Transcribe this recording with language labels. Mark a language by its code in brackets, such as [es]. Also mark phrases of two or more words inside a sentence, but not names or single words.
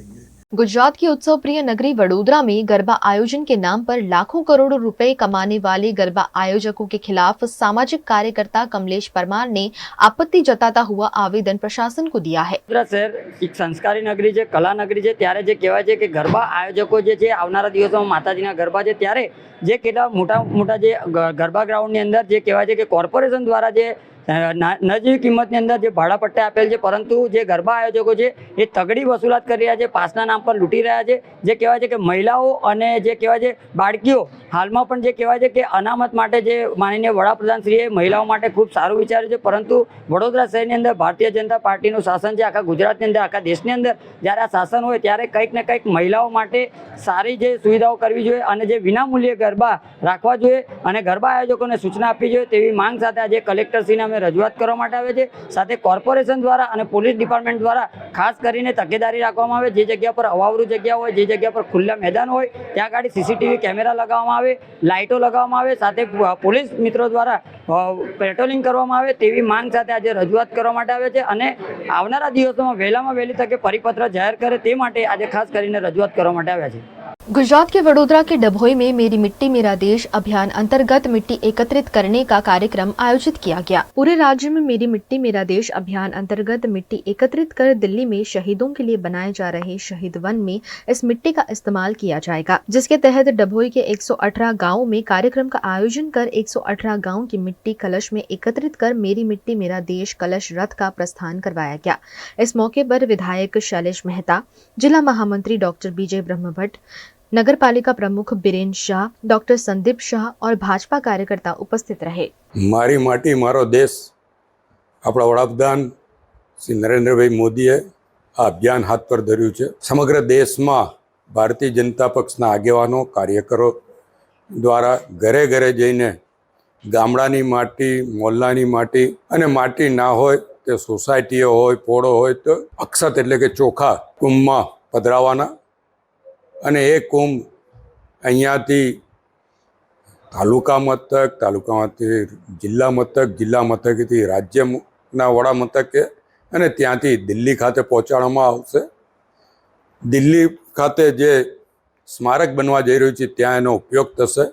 [hi] गुजरात की उत्सव प्रिय नगरी वडोदरा में गरबा आयोजन के नाम पर लाखों करोड़ों रुपए कमाने वाले गरबा आयोजकों के खिलाफ सामाजिक कार्यकर्ता कमलेश परमार ने आपत्ति जताता हुआ आवेदन प्रशासन को दिया है। वडोदरा शहर एक संस्कारी नगरी है, कला नगरी है, [gu] ત્યારે જે કહેવાય છે કે ગરબા આયોજકો જે છે આવનારા દિવસોમાં માતાજીના ગરબા છે ત્યારે જે કેટલા મોટા મોટા જે ગરબા ગ્રાઉન્ડની અંદર જે કહેવાય છે કે કોર્પોરેશન દ્વારા જે નજીવી કિંમતની અંદર જે ભાડા પટ્ટે આપેલ છે, પરંતુ જે ગરબા આયોજકો છે એ તગડી વસૂલાત કરી રહ્યા છે, પાસના નામ પર લૂંટી રહ્યા છે। જે કહેવાય છે કે મહિલાઓ અને જે કહેવાય છે બાળકીઓ હાલમાં પણ જે કહેવાય છે કે અનામત માટે જે માનનીય વડાપ્રધાનશ્રીએ મહિલાઓ માટે ખૂબ સારું વિચાર્યું છે, પરંતુ વડોદરા શહેરની અંદર ભારતીય જનતા પાર્ટીનું શાસન છે, આખા ગુજરાતની અંદર આખા દેશની અંદર જ્યારે આ શાસન હોય ત્યારે કંઈક ને કંઈક મહિલાઓ માટે સારી જે સુવિધાઓ કરવી જોઈએ અને જે વિનામૂલ્યે ગરબા રાખવા જોઈએ અને ગરબા આયોજકોને સૂચના આપવી જોઈએ તેવી માંગ સાથે આજ કલેક્ટરશ્રીને અમે રજૂઆત કરવા માટે આવે છે। સાથે કોર્પોરેશન દ્વારા અને પોલીસ ડિપાર્ટમેન્ટ દ્વારા ખાસ કરીને તકેદારી રાખવામાં આવે, જે જગ્યા પર અવાવરૂ જગ્યા હોય, જે જગ્યા પર ખુલ્લા મેદાન હોય ત્યાં આગળ સીસીટીવી કેમેરા લગાવવામાં આવે, લાઇટો લગાવવામાં આવે, સાથે પોલીસ મિત્રો દ્વારા પેટ્રોલિંગ કરવામાં આવે તેવી માંગ સાથે આજે રજૂઆત કરવા માટે આવે છે અને આવનારા દિવસોમાં વહેલામાં વહેલી તકે પરિપત્ર જાહેર કરે તે માટે આજે ખાસ કરીને રજૂઆત કરવા માટે આવ્યા છે। [hi] गुजरात के वडोदरा के डभोई में मेरी मिट्टी मेरा देश अभियान अंतर्गत मिट्टी एकत्रित करने का कार्यक्रम आयोजित किया गया। पूरे राज्य में मेरी मिट्टी मेरा देश अभियान अंतर्गत मिट्टी एकत्रित कर दिल्ली में शहीदों के लिए बनाए जा रहे शहीद वन में इस मिट्टी का इस्तेमाल किया जाएगा, जिसके तहत डभोई के 118 गाँव में कार्यक्रम का आयोजन कर 118 गाँव की मिट्टी कलश में एकत्रित कर मेरी मिट्टी मेरा देश कलश रथ का प्रस्थान करवाया गया। इस मौके पर विधायक शैलेश मेहता, जिला महामंत्री डॉक्टर बीजे ब्रह्मभट्ट, नगर पालिका प्रमुख बीरेन शाह, डॉक्टर संदीप शाह और भाजपा कार्यकर्ता उपस्थित रहे। [gu] મારી માટી મારો દેશ અપના વડાપ્રધાન શ્રી નરેન્દ્રભાઈ મોદીએ આ અભિયાન હાથ પર ધર્યુ છે। સમગ્ર દેશ મેં ભારતીય જનતા પક્ષના આગેવાનો કાર્યકરો દ્વારા ઘરે ઘરે જઈને ગામડાની માટી, મોહલ્લાની માટી અને માટી ના હોય તે સોસાયટીઓ હોય, પોળો હોય તો અક્ષત એટલે કે ચોખા કુંભમાં પધરાવાના અને એ કુંભ અહીંયાથી તાલુકા મથકથી જિલ્લા મથકથી રાજ્યના વડા મથકે અને ત્યાંથી દિલ્હી ખાતે પહોંચાડવામાં આવશે। દિલ્હી ખાતે જે સ્મારક બનવા જઈ રહ્યું છે ત્યાં એનો ઉપયોગ થશે।